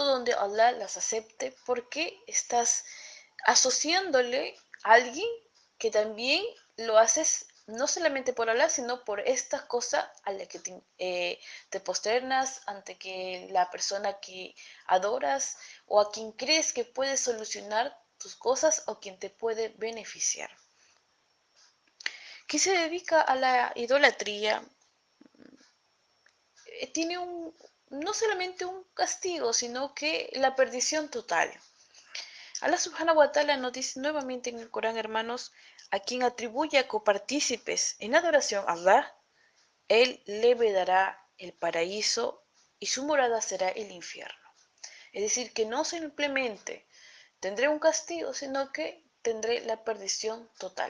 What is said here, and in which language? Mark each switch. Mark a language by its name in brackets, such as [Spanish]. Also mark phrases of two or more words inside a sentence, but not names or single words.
[Spanish] donde Allah las acepte porque estás asociándole a alguien que también lo haces no solamente por Allah, sino por esta cosa a la que te posternas ante que la persona que adoras o a quien crees que puede solucionar tus cosas o quien te puede beneficiar. Quien se dedica a la idolatría tiene no solamente un castigo, sino que la perdición total. Allah [Arabic] سبحانه وتعالى [Spanish] nos dice nuevamente en el Corán, hermanos, a quien atribuye a copartícipes en adoración a Allah, Él le vedará el paraíso y su morada será el infierno. Es decir, que no simplemente tendré un castigo, sino que tendré la perdición total.